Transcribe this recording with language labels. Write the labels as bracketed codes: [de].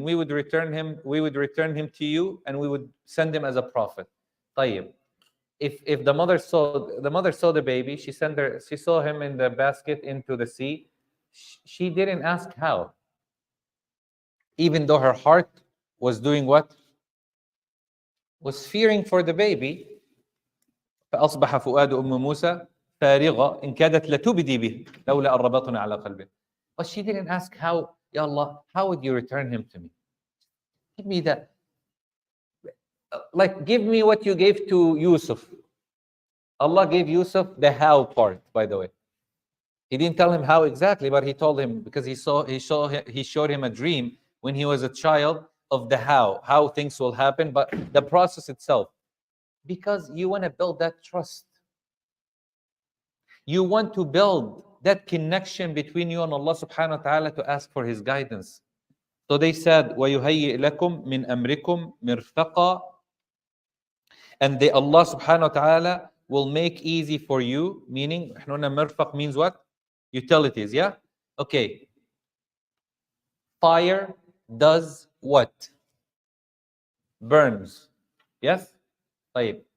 [en] We would return him to you, and we would send him as a prophet. [ar] طيب. [en] If the mother saw the baby, she saw him in the basket into the sea. She didn't ask how. Even though her heart was doing what? Was fearing for the baby. [ar] فأصبح فؤاد أم موسى فارغة إن كادت لتبدي به لولا أن ربطنا على قلبه. [en] But she didn't ask how, Ya Allah, how would you return him to me? Give me that. Like, give me what you gave to Yusuf. Allah gave Yusuf the how part, by the way. He didn't tell him how exactly, but he told him, because he showed him a dream when he was a child of the how things will happen, but the process itself. Because you want to build that trust. You want to build that connection between you and Allah subhanahu wa ta'ala to ask for his guidance. So they said, [ar] وَيُهَيِّئْ لَكُم مِّنْ أَمْرِكُمْ مِرْفَقًا. [en] And Allah subhanahu wa ta'ala will make easy for you, meaning, mirfaq means what? Utilities, yeah? Okay. Fire does what? Burns. Yes? طيب.